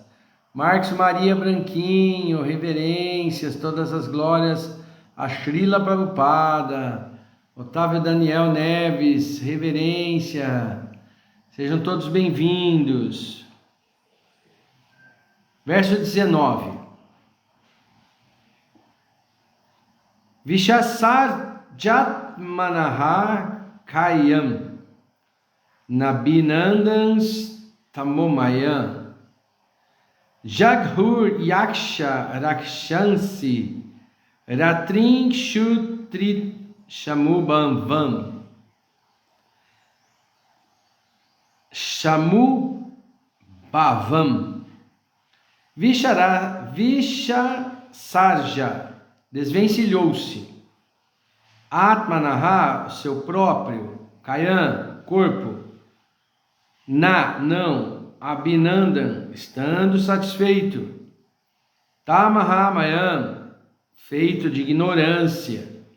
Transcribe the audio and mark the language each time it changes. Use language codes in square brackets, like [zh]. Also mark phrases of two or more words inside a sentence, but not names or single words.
[pt] Marcos Maria Branquinho, reverências, todas as glórias a Srila Prabhupada. Otávio Daniel Neves, reverência. Sejam todos bem-vindos. Verso 19. [sa] विससर्जात्मनः कायं नाभिनन्दंस् तमोमयं जगृहुर् यक्ष रक्षांसि रात्रिं क्षुत्तृट् समुद्भवाम् समुद्भवम्. [pt] Vishasarja, desvencilhou-se. Atmanaha, seu próprio. Kayam, corpo. Não. Abhinandan, estando satisfeito. Tamahamayam, feito de ignorância.